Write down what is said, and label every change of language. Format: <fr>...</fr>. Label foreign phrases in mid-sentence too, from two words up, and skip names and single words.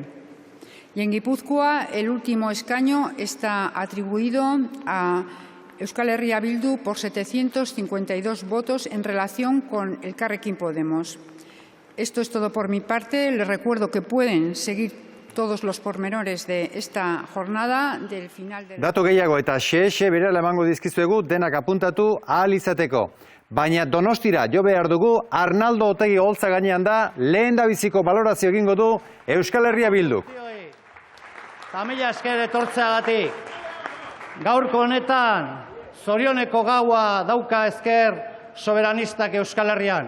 <es>Y en Guipúzcoa, el último escaño está atribuido a Euskal Herria Bildu por 752 votos en relación con Elkarrekin Podemos. Esto es todo por mi parte. Les recuerdo que pueden seguir todos los pormenores de esta jornada del final de...</es> <eu>Datu gehiago eta xe berela emango dizkizuegu denak apuntatu ahal izateko. Baina Donostira jo behar dugu, Arnaldo Otegi Oltza gainean da, lehendabiziko balorazio egingo du Euskal Herria Bilduk. Mila esker etortzeagatik. Gaurko honetan zorioneko gaua dauka ezker soberanistak Euskal Herrian.</eu>